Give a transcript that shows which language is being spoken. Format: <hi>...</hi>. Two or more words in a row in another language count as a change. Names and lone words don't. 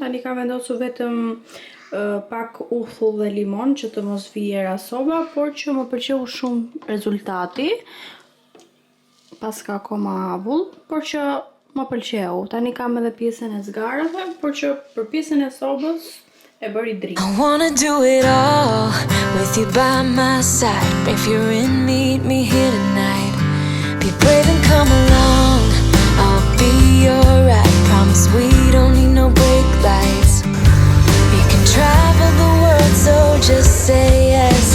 <sq>Tani ka vendosur vetëm pak uthull dhe limon që të mos vijera soba, por që më pëlqeu shumë rezultati. Pas ka akoma avull, por që më pëlqeu. Tani kam edhe pjesën e zgarave, por që për pjesën e sobës e bëri dritë.</sq> <en>I wanna do it all with you by my side. If you're in, meet me here tonight. Be brave and come along, I'll be alright. Promise we don't need no brake lights. We can travel the world, so just say yes.</en>